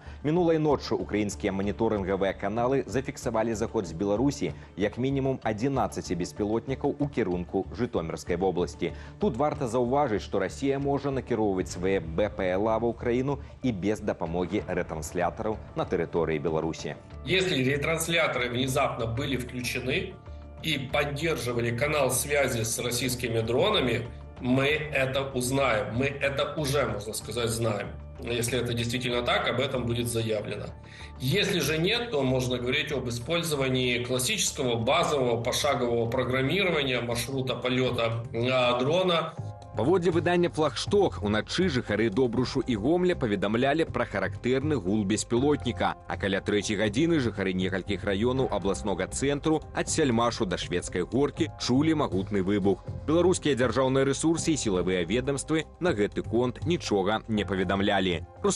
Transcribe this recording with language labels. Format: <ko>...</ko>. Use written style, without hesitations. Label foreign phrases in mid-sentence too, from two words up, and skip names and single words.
<be>Мінулай ноччу украінскія маніторынгавыя каналы зафіксавалі заход з Беларусі як мінімум 11 беспілотнікаў у кірунку Жытомірскай вобласці. Тут варта заўважыць, што Расія можа накіроўваць свае БПЛА ва ўкраіну і без дапамогі рэтранслятораў на тэрыторыі Беларусі.</be> <ru>Если ретрансляторы внезапно были включены и поддерживали канал связи с российскими дронами, мы это узнаем. Мы это уже, можно сказать, знаем. Если это действительно так, об этом будет заявлено. Если же нет, то можно говорить об использовании классического базового пошагового программирования маршрута полета дрона.</ru> <be>Паводле выдання «Флагшток», уначы жыхары Добрушу і Гомля паведамлялі пра характэрны гул беспілотніка, а каля 3 гадзіны жыхары некалькіх раёнаў абласнога цэнтру ад Сяльмашу да Шведскай горкі чулі магутны выбух. Беларускія дзяржаўныя рэсурсы і сілавыя ведамствы на гэты конт нічога не паведамлялі.</be>